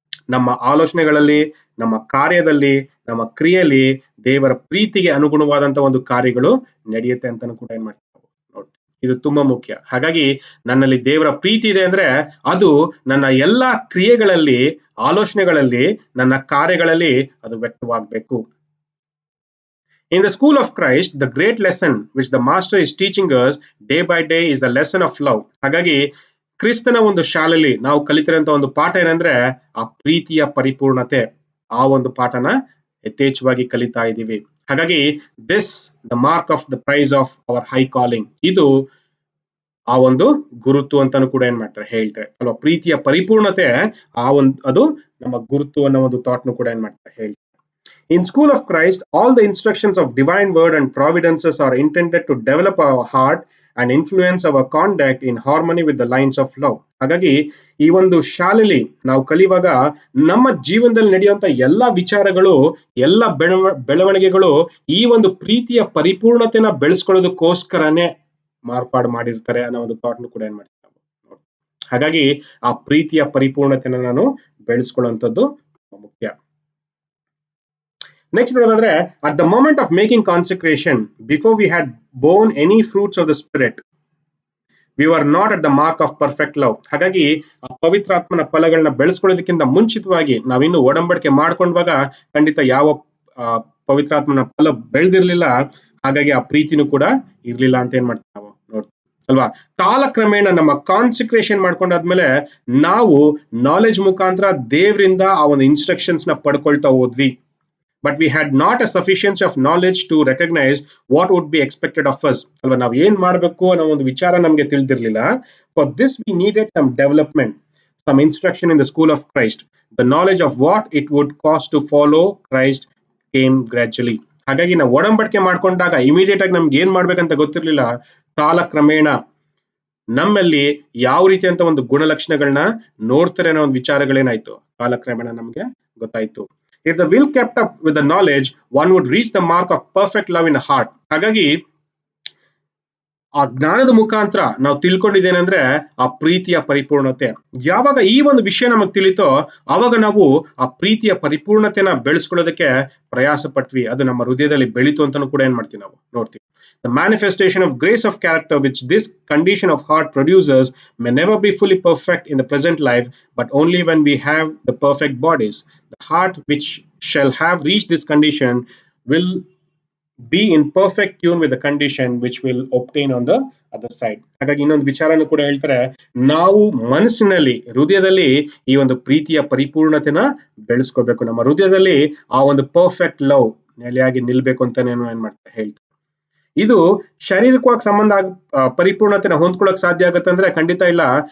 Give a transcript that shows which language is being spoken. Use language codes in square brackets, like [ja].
[kn] ನಮ್ಮ ಆಲೋಚನೆಗಳಲ್ಲಿ, ನಮ್ಮ ಕಾರ್ಯದಲ್ಲಿ, ನಮ್ಮ ಕ್ರಿಯೆಯಲ್ಲಿ ದೇವರ ಪ್ರೀತಿಗೆ ಅನುಗುಣವಾದಂತ ಒಂದು ಕಾರ್ಯಗಳು ನಡೆಯುತ್ತೆ ಅಂತಾನು ಕೂಡ ಏನ್ ಮಾಡ್ತೀವಿ ನೋಡಿ. ಇದು ತುಂಬಾ ಮುಖ್ಯ. ಹಾಗಾಗಿ ನನ್ನಲ್ಲಿ ದೇವರ ಪ್ರೀತಿ ಇದೆ ಅಂದ್ರೆ ಅದು ನನ್ನ ಎಲ್ಲಾ ಕ್ರಿಯೆಗಳಲ್ಲಿ, ಆಲೋಚನೆಗಳಲ್ಲಿ, ನನ್ನ ಕಾರ್ಯಗಳಲ್ಲಿ ಅದು ವ್ಯಕ್ತವಾಗಬೇಕು. [en] In the school of Christ, the great lesson which the master is teaching us day by day is the lesson of love. [kn] ಹಾಗಾಗಿ ಕ್ರಿಸ್ತನ ಒಂದು ಶಾಲೆಯಲ್ಲಿ ನಾವು ಕಲಿತಿರೋಂಥ ಒಂದು ಪಾಠ ಏನಂದ್ರೆ ಆ ಪ್ರೀತಿಯ ಪರಿಪೂರ್ಣತೆ. ಆ ಒಂದು ಪಾಠನ ಯಥೇಚ್ಛವಾಗಿ ಕಲಿತಾ ಇದ್ದೀವಿ. ಹಾಗಾಗಿ [en] This the mark of the prize of our high calling. [kn] ಇದು ಆ ಒಂದು ಗುರುತು ಅಂತಾನು ಕೂಡ ಏನ್ ಮಾಡ್ತಾರೆ ಹೇಳ್ತಾರೆ ಅಲ್ವಾ. ಪ್ರೀತಿಯ ಪರಿಪೂರ್ಣತೆ ಅದು ನಮ್ಮ ಗುರುತು ಅನ್ನೋ ಒಂದು ಥಾಟ್ನು ಕೂಡ ಏನ್ ಮಾಡ್ತಾರೆ ಹೇಳ್ತಾರೆ. [en] In school of Christ, all the instructions of divine word and providences are intended to develop our heart and influence our conduct in harmony with the lines of love. [kn] ಹಾಗಾಗಿ ಈ ಒಂದು ಶಾಲೆಯಲ್ಲಿ ನಾವು ಕಲಿಯುವಾಗ ನಮ್ಮ ಜೀವನದಲ್ಲಿ ನಡೆಯುವಂತ ಎಲ್ಲಾ ವಿಚಾರಗಳು, ಎಲ್ಲ ಬೆಳವಣಿಗೆಗಳು ಈ ಒಂದು ಪ್ರೀತಿಯ ಪರಿಪೂರ್ಣತೆನ ಬೆಳೆಸ್ಕೊಳ್ಳೋದಕ್ಕೋಸ್ಕರನೇ ಮಾರ್ಪಾಡು ಮಾಡಿರ್ತಾರೆ ಅನ್ನೋ ಒಂದು ಥಾಟ್ನು ಕೂಡ ಏನ್ ಮಾಡ್ತೀವಿ ನಾವು. ಹಾಗಾಗಿ ಆ ಪ್ರೀತಿಯ ಪರಿಪೂರ್ಣತೆನ ನಾನು ಬೆಳೆಸ್ಕೊಳ್ಳುವಂಥದ್ದು ಮುಖ್ಯ. [en] Next [kn] ನೋಡೋದಾದ್ರೆ [en] at the moment of making consecration, before we had borne any fruits of the spirit, we were not at the mark of perfect love. [kn] ಹಾಗಾಗಿ ಆ ಪವಿತ್ರಾತ್ಮನ ಫಲಗಳನ್ನ ಬೆಳೆಸ್ಕೊಳ್ಳೋದಕ್ಕಿಂತ ಮುಂಚಿತವಾಗಿ ನಾವಿನ್ನು ಒಡಂಬಡಿಕೆ ಮಾಡ್ಕೊಂಡಾಗ ಖಂಡಿತ ಯಾವ ಪವಿತ್ರಾತ್ಮನ ಫಲ ಬೆಳೆದಿರ್ಲಿಲ್ಲ. ಹಾಗಾಗಿ ಆ ಪ್ರೀತಿನೂ ಕೂಡ ಇರ್ಲಿಲ್ಲ ಅಂತ ಏನ್ ಮಾಡ್ತೀವಿ ನಾವು ನೋಡ್ತೀವಿ ಅಲ್ವಾ. ಕಾಲಕ್ರಮೇಣ ನಮ್ಮ ಕಾನ್ಸಂಟ್ರೇಷನ್ ಮಾಡ್ಕೊಂಡಾದ್ಮೇಲೆ ನಾವು ನಾಲೆಜ್ ಮುಖಾಂತರ ದೇವರಿಂದ ಆ ಒಂದು ಇನ್ಸ್ಟ್ರಕ್ಷನ್ಸ್ ನ ಪಡ್ಕೊಳ್ತಾ ಹೋದ್ವಿ. [en] But we had not a sufficiency of knowledge to recognize what would be expected of us. [kn] ಅಲ್ವಾ, ನಾವು ಏನ್ ಮಾಡ್ಬೇಕು ಅನ್ನೋ ಒಂದು ವಿಚಾರ ನಮ್ಗೆ ತಿಳಿದಿರ್ಲಿಲ್ಲ. [en] For this we needed some development, some instruction in the school of Christ. The knowledge of what it would cost to follow Christ came gradually. [kn] ಹಾಗಾಗಿ ನಾವು ಒಡಂಬಡಿಕೆ ಮಾಡ್ಕೊಂಡಾಗ ಇಮಿಡಿಯೇಟ್ ಆಗಿ ನಮ್ಗೆ ಏನ್ ಮಾಡ್ಬೇಕಂತ ಗೊತ್ತಿರ್ಲಿಲ್ಲ. ಕಾಲಕ್ರಮೇಣ ನಮ್ಮಲ್ಲಿ ಯಾವ ರೀತಿ ಅಂತ ಒಂದು ಗುಣಲಕ್ಷಣಗಳನ್ನ ನೋಡ್ತಾರೆ ಅನ್ನೋ ಒಂದು ವಿಚಾರಗಳೇನಾಯ್ತು ಕಾಲಕ್ರಮೇಣ ನಮ್ಗೆ ಗೊತ್ತಾಯ್ತು. [en] If the will kept up with the knowledge, one would reach the mark of perfect love in the heart. [kn] ಹಾಗಾಗಿ ಆ ಜ್ಞಾನದ ಮುಖಾಂತರ ನಾವು ತಿಳ್ಕೊಂಡಿದ್ದೇನೆಂದ್ರೆ ಆ ಪ್ರೀತಿಯ ಪರಿಪೂರ್ಣತೆ. ಯಾವಾಗ ಈ ಒಂದು ವಿಷಯ ನಮಗೆ ತಿಳಿತೋ ಆವಾಗ ನಾವು ಆ ಪ್ರೀತಿಯ ಪರಿಪೂರ್ಣತೆನ ಬೆಳೆಸ್ಕೊಳ್ಳೋದಕ್ಕೆ ಪ್ರಯಾಸ ಪಟ್ವಿ. ಅದು ನಮ್ಮ ಹೃದಯದಲ್ಲಿ ಬೆಳೀತು ಅಂತಾನು ಕೂಡ ಏನ್ ಮಾಡ್ತೀವಿ ನಾವು ನೋಡ್ತೀವಿ. [en] The manifestation of grace of character which this condition of heart produces may never be fully perfect in the present life, but only when we have the perfect bodies. The heart which shall have reached this condition will be in perfect tune with the condition which will obtain on the other side. [kn] ಹಾಗಾಗಿ ಇನ್ನೊಂದು ವಿಚಾರನೂ ಕೂಡ ಹೇಳ್ತಾರೆ, ನಾವು ಮನಸ್ಸಿನಲ್ಲಿ, ಹೃದಯದಲ್ಲಿ ಈ ಒಂದು ಪ್ರೀತಿಯ ಪರಿಪೂರ್ಣತೆನ ಬೆಳೆಸ್ಕೋಬೇಕು. ನಮ್ಮ ಹೃದಯದಲ್ಲಿ ಆ ಒಂದು ಪರ್ಫೆಕ್ಟ್ ಲವ್ ನೆಲೆಯಾಗಿ ನಿಲ್ಬೇಕು ಅಂತಾನೆ ಏನ್ ಮಾಡ್ತಾರೆ ಹೇಳ್ತಾರೆ. ಇದು ಶಾರೀರಿಕವಾಗಿ ಸಂಬಂಧ ಪರಿಪೂರ್ಣತೆನ ಹೊಂದ್ಕೊಳ್ಳೋಕೆ ಸಾಧ್ಯ ಆಗುತ್ತೆ ಅಂದ್ರೆ ಖಂಡಿತ ಇಲ್ಲ.